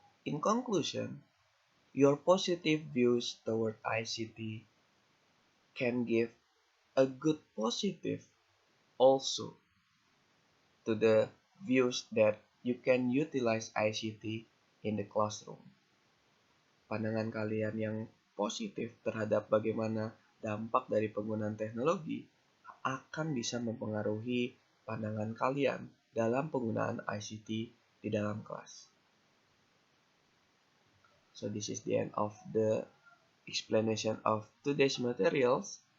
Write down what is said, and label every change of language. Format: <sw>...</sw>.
<en>In conclusion, your positive views toward ICT can give a good positive also to the views that you can utilize ICT in the classroom.</en> <id>Pandangan kalian yang positif terhadap bagaimana dampak dari penggunaan teknologi akan bisa mempengaruhi pandangan kalian dalam penggunaan ICT di dalam kelas.</id> <en>So this is the end of the explanation of today's materials.</en>